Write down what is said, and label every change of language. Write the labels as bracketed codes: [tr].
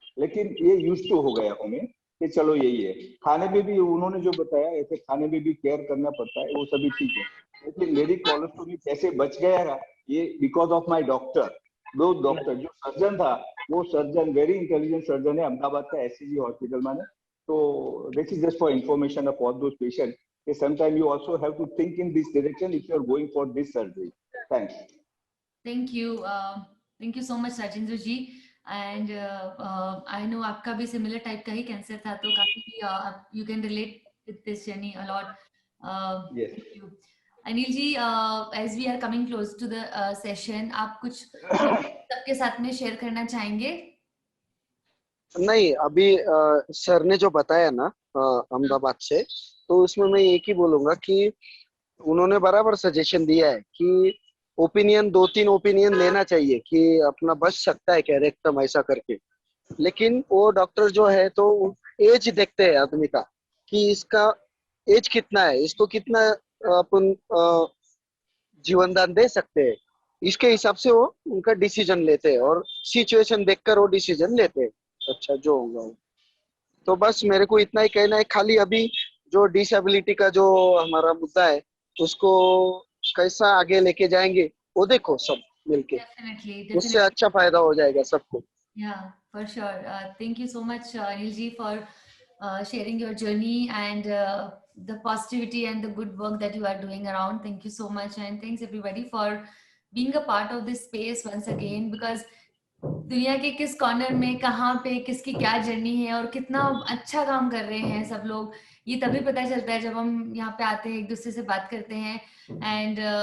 [hi] लेकिन ये use to हो गया हमें कि चलो यही है. खाने में भी उन्होंने जो बताया ऐसे खाने में भी केयर करना पड़ता है, वो सभी ठीक है. लेकिन मेरी कोलोस्टोमी कैसे बच गया ये [en] Because of my doctor. [hi] वो डॉक्टर जो सर्जन था वो सर्जन वेरी इंटेलिजेंट सर्जन है, अहमदाबाद का एससीजी हॉस्पिटल में. [en] तो this is just for information of all those patient. Sometimes you also have to think in this direction if you are going for this surgery. Thanks. Thank you so much Rajendra ji. And I know [hi] आपका भी similar type का ही cancer था, तो काफी [en] you can relate with this journey a lot. Yes. Thank you. Anil ji, as we are coming close to the session, [hi] आप कुछ सबके साथ में शेयर करना चाहेंगे? नहीं, अभी सर ने जो बताया ना अहमदाबाद से, तो उसमें मैं एक ही बोलूंगा कि उन्होंने बराबर सजेशन दिया है कि ओपिनियन 2-3 ओपिनियन लेना चाहिए कि अपना बच सकता है क्या रेक्टम ऐसा करके. लेकिन वो डॉक्टर जो है तो एज देखते हैं आदमी का कि इसका एज कितना है, इसको कितना अपन जीवन दान दे सकते हैं, इसके हिसाब से वो उनका डिसीजन लेते हैं और सिचुएशन देखकर वो डिसीजन लेते हैं. अच्छा जो होगा वो. तो बस मेरे को इतना ही कहना है. खाली अभी जो डिसेबिलिटी का जो हमारा मुद्दा है उसको कैसा आगे लेके जाएंगे वो देखो सब मिलके. [en] Definitely. [hi] उससे अच्छा फायदा हो जाएगा सबको. [en] Yeah, for sure. Thank you so much, Anil ji, for sharing your journey and the positivity and the good work that you are doing around. Thank you so much, and thanks everybody for being a part of this space once again, because [hi] दुनिया के किस corner में कहाँ पे किसकी क्या journey है और कितना अच्छा काम कर रहे हैं सब लोग, ये तभी पता चलता है जब हम यहाँ पे आते हैं, एक दूसरे से बात करते हैं. [en] and